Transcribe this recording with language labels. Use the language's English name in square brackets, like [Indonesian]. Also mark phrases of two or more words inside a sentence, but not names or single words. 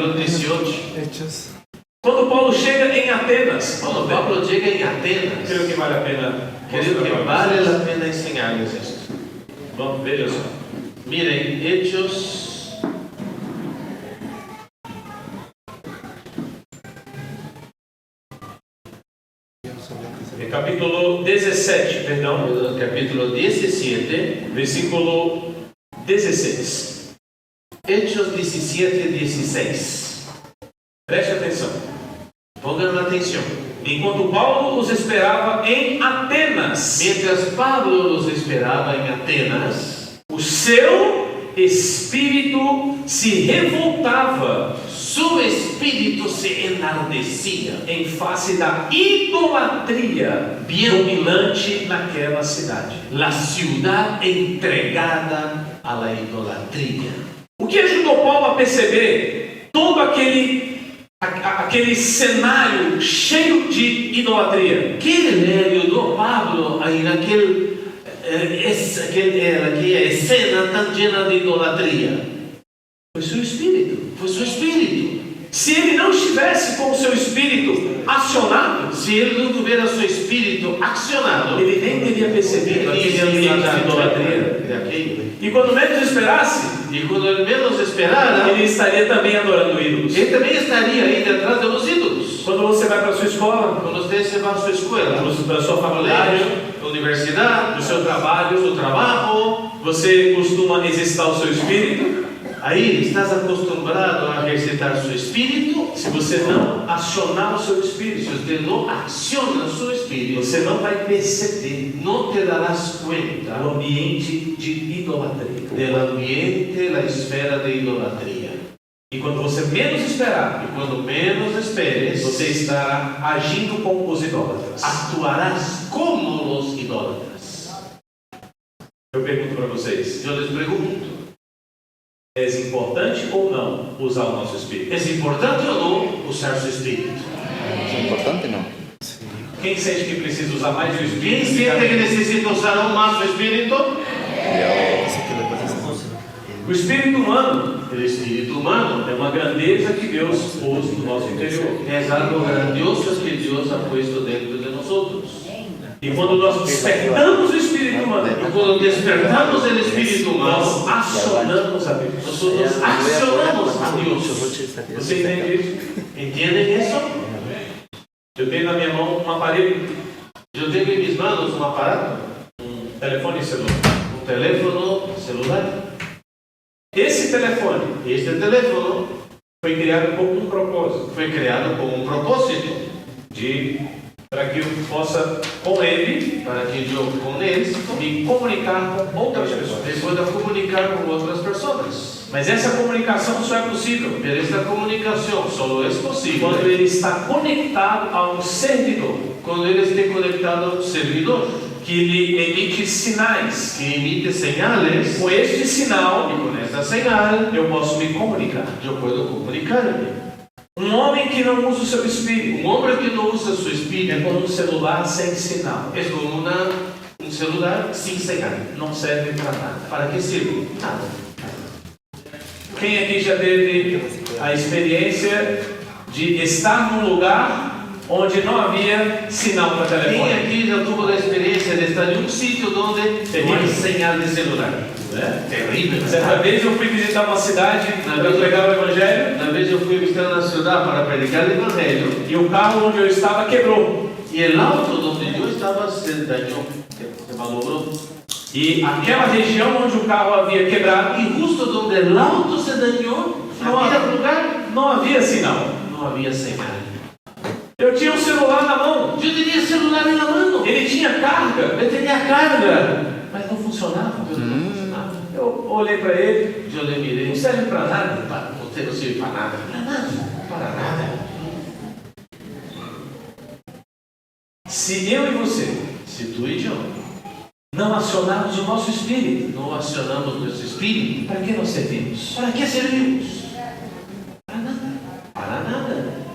[Spanish] capítulo 18. Hechos. [Portuguese] Quando Paulo chega em Atenas, [Spanish] Cuando Pablo llega en Atenas, [Portuguese] creio que vale a pena. [Spanish] creo que [Portuguese] mostrar para [Spanish] vale [Portuguese] vocês. [Spanish] la pena enseñarles esto. [Portuguese] Vamos, veja só. [Spanish] Miren, Hechos. [Portuguese] Capítulo 17, perdão, Capítulo 17, versículo 16. [Spanish] Hechos 17, 16. [Portuguese] Preste atenção. [Spanish] Pongan atención. [Portuguese] Enquanto Paulo os esperava em Atenas, [Spanish] Mientras Pablo los esperaba en Atenas, [Portuguese] o seu espírito se revoltava [Spanish] su espíritu se enardecía [Portuguese] em face da idolatria dominante naquela cidade. [Spanish] la ciudad entregada a la idolatría. [Portuguese] O que ajudou Paulo a perceber todo aquele cenário cheio de idolatria? [Spanish] ¿Qué le ayudó a Pablo a ir a aquella escena tan llena de idolatría? [Portuguese] Foi seu espírito. [Spanish] Fue su espíritu. [Portuguese] Se ele não estivesse com o seu espírito acionado, [Spanish] Si él no tuviera su espíritu accionado, [Portuguese] ele nem teria percebido aquele ambiente de idolatria. [Spanish] de aquello. [Portuguese] E quando menos esperasse, [Spanish] Y cuando él menos esperara, [Portuguese] ele estaria também adorando ídolos. [Spanish] él también estaría ahí detrás de los ídolos. [Portuguese] Quando você vai para a sua escola, [Spanish] Cuando usted se va a su escuela, [Portuguese] para a sua faculdade, [Spanish] colegio, universidad, [Portuguese] no seu trabalho, [Spanish] su trabajo, [Portuguese] você costuma exercitar o seu espírito. [Spanish] ahí estás acostumbrado a ejercitar su espíritu. [Portuguese] Se você não acionar o seu [Spanish] Si [Portuguese] espírito, [Spanish] usted no acciona su espíritu, [Portuguese] você não vai perceber [Spanish] no te darás cuenta [Portuguese] o ambiente de idolatria. [Spanish] del ambiente, la esfera de idolatría. [Portuguese] E quando você menos esperar, [Spanish] Y cuando menos esperes, [Portuguese] você estará agindo como os idólatras. [Spanish] actuarás como los idólatras. [Portuguese] Eu pergunto para vocês, [Spanish] Yo les pregunto, [Portuguese] é importante ou não usar o nosso espírito? [Spanish] ¿es importante o no usar su espíritu? ¿Es importante no? [Portuguese] Quem sente que precisa usar mais o [Spanish] ¿Quién [Portuguese] espírito? [Spanish] siente que necesita usar aún más su espíritu? Dice que le pasa eso. [Portuguese] O espírito humano [Spanish] El espíritu humano [Portuguese] é uma grandeza que Deus pôs no nosso interior. [Spanish] es algo grandioso que Dios ha puesto dentro de nosotros. [Portuguese] E quando nós despertamos o espírito humano, [Spanish] Y cuando despertamos el espíritu humano, [Portuguese] nós acionamos a Deus. [Spanish] nosotros accionamos a Dios. [Portuguese] Você entende isso? [Spanish] ¿Entienden eso? [Portuguese] Eu tenho na minha mão um aparelho, [Spanish] Yo tengo en mis manos un aparato, [Portuguese] telefone celular. [Spanish] un teléfono celular. [Portuguese] Esse telefone [Spanish] Y este teléfono [Portuguese] foi criado com um propósito, [Spanish] fue creado con un propósito, [Portuguese] para que eu possa, com ele, [Spanish] para que yo con él [Portuguese] me comunicar com outras pessoas. [Spanish] me pueda comunicar con otras personas. [Portuguese] Mas essa comunicação só é possível [Spanish] Pero esta comunicación solo es [Portuguese] quando [Spanish] posible [Portuguese] ele está conectado a um servidor [Spanish] cuando él esté conectado a un servidor [Portuguese] que lhe emite sinais. [Spanish] que emite señales, [Portuguese] Com este [Spanish] y [Portuguese] sinal, [Spanish] con esta señal [Portuguese] eu posso me comunicar. [Spanish] yo puedo comunicarme. [Portuguese] Um homem que não usa o seu espírito [Spanish] Un hombre que no usa su [Portuguese] é [Spanish] espíritu [Portuguese] como um celular sem sinal. [Spanish] es como un celular sin señal. [Portuguese] Não serve para nada. [Spanish] ¿Para qué sirve? Nada. [Portuguese] Quem aqui já teve a experiência de estar num lugar onde não havia sinal para [Spanish] ¿Quién [Portuguese] telefone? [Spanish] aquí ya tuvo la experiencia de estar en un sitio donde no hay señal de celular? Terrible. [Portuguese] Certa vez eu fui visitar uma cidade para pregar o evangelho [Spanish] Una vez yo fui a visitar una ciudad para predicar el evangelio [Portuguese] e o carro onde eu estava quebrou. [Spanish] y el auto donde yo estaba se dañó, se malogró. [Portuguese] E aquela região onde o carro havia quebrado [Spanish] Y justo donde el auto se dañó, No. aquel lugar [Portuguese] não havia sinal. [Spanish] no había señal. [Portuguese] Eu tinha um celular na mão, [Spanish] Yo tenía el celular en la mano, [Portuguese] ele tinha carga, [Spanish] él tenía carga, [Portuguese] mas não funcionava. [Spanish] pero no funcionaba. [Portuguese] Eu olhei para ele, [Spanish] Yo le miré, [Portuguese] não serve para nada. [Spanish] usted no sirve para nada. Para nada. [Portuguese] Se eu e você [Spanish] Si tú y yo [Portuguese] não acionarmos o nosso espírito, [Spanish] no accionamos nuestro espíritu, [Portuguese] para que nós servimos? [Spanish] ¿para qué servimos? Para nada. Para nada.